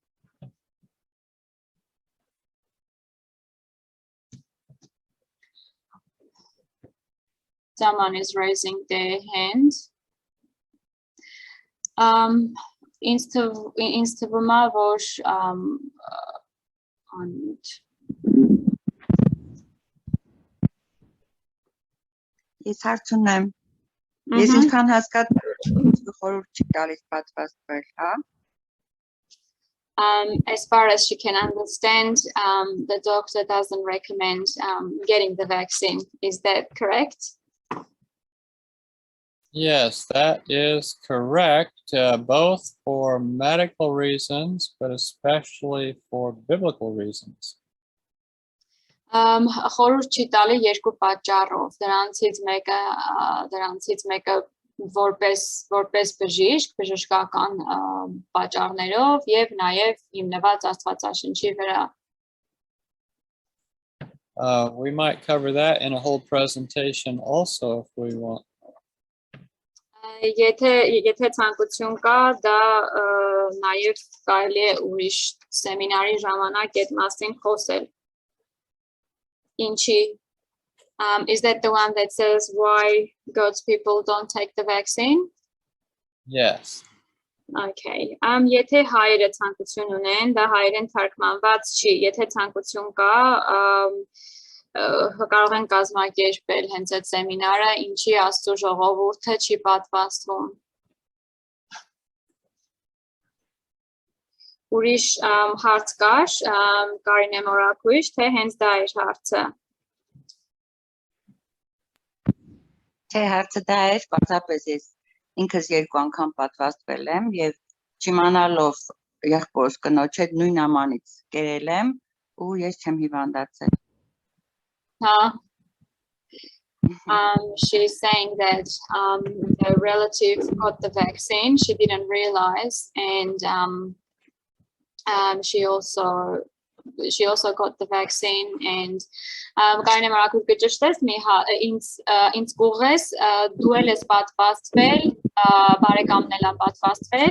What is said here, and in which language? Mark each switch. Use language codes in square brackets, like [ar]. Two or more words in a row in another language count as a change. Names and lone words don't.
[en] Someone is raising their hand. [hy] Ինձ թվում է, որ Ես հարց ունեմ։ Ես ինչքան հասկացա խորհուրդ չի տալիս պատվաստվել, հա։ [en] As far as she can understand, the doctor doesn't recommend getting the vaccine. Is that correct? Yes, that is correct, both for medical reasons, but especially for biblical reasons. [hy] Խորհուրդ չի տալի երկու պատճառով, դրանցից մեկը որպես բժշկական պատճառներով եւ նաեւ հիմնված Աստվածաշնչի վրա. [en] We might cover that in a whole presentation also if we want. [hy] Եթե ցանկություն կա, դա նաև կարելի է ուրիշ սեմինարի ժամանակ այդ մասին խոսել. Ինչի? [en] Is that the one that says why God's people don't take the vaccine? Yes. Okay. [hy] Եթե հայերը ցանկություն ունեն, դա հայերեն թարգմանված չի. Եթե ցանկություն կա, կարող են կազմակերպել հենց այդ սեմինարը, ինչի Աստծո ժողովուրդը չի պատվաստվում. Ուրիշ հարց կար, Կարինե Մորակույր, թե հենց դա էր հարցը. Թե հարցը դա էր, պարզապես ես ինքս երկու անգամ պատվաստվել եմ եւ չիմանալով եղբորս կնոջ հետ նույն ամանից կերել եմ ու ես չեմ հիվանդացել. [en] She's saying that the relative got the vaccine, she didn't realize, and she also got the vaccine, and [hy] Կարինե Մորակույր կճշտես մի ինձ գուղես դու էլ ես պատվաստվել, բարեկամն էլ պատվաստվել.